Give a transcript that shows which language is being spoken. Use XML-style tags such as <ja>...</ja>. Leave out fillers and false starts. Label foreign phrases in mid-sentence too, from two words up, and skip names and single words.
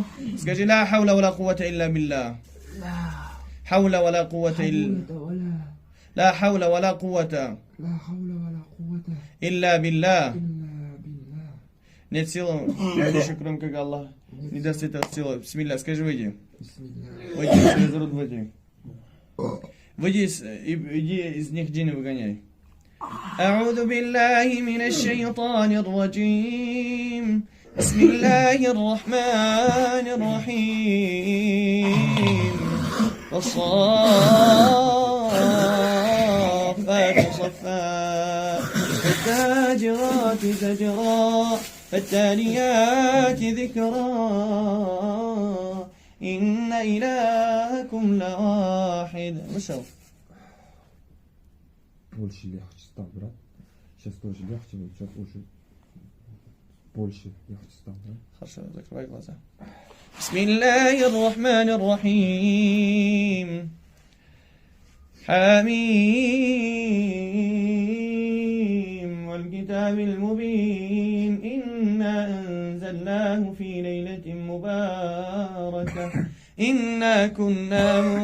<ru>Скажи</ru> <ar>لا حول ولا قوة إلا بالله. حول ولا قوة إلا لا حول ولا قوة لا حول ولا قوة إلا بالله. إلا بالله.</ar> <ru>Нет силы, больше, кроме как Аллах. Не даст этого силы. Бисмилля, скажи, выйди. Выйди, через рот выйди. Выйди, иди из них джинны выгоняй.</ru> <ar>أعوذ بالله من الشيطان الرجيم بسم الله الرحمن الرحيم والصافات صفا فالزاجرات زجرا فالتاليات ذكرا إن إلهكم لواحد.</ar> <ru>Вышел. Больше легче стал, брат. Сейчас тоже легче, но сейчас уже больше легче стал, да? Хорошо, закрывай глаза.</ru> <ar>بسم الله الرحمن الرحيم حميم والكتاب المبين إنا أنزلناه في ليلة مباركة إنا كنا</ar>